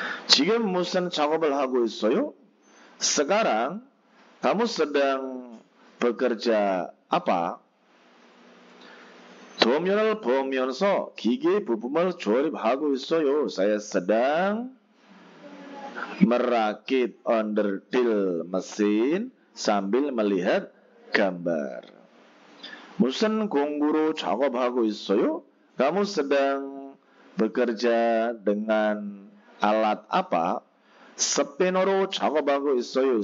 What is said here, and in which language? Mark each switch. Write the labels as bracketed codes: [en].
[ko] Jika musen 작업을 하고 있어요? [id] Sekarang kamu sedang bekerja apa? [ko] 도면을 보면서 기계 부품을 조립하고 있어요. [id] Saya sedang merakit onderdil mesin sambil melihat gambar. [ko] 무슨 공구로 작업하고 있어요? [id] Kamu sedang bekerja dengan alat apa? [ko] 스패너로 작업하고 있어요.